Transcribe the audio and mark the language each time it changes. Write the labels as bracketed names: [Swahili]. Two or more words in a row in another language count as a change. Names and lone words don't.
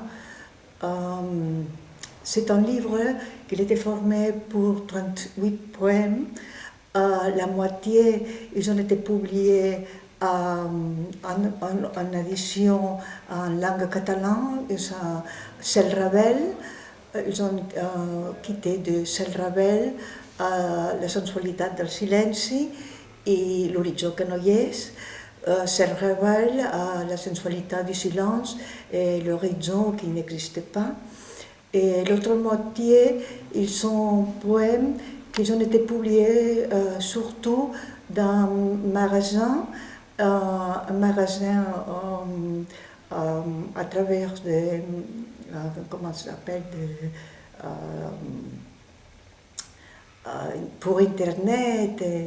[French] Euh, c'est un livre qui était formé pour 38 poèmes. La moitié, ils ont été publiés en édition en langue catalane. Cel Ravel, ils ont quitté de Cel Ravel la sensualitat del silenci i l'horitzó que no hi és. Cel Ravel, la sensualitat du silence et l'horizon qui n'existe pas. Et l'autre moitié, ils sont poèmes qui ont été publiés surtout dans un magasin à travers de, comment ça s'appelle, pour Internet.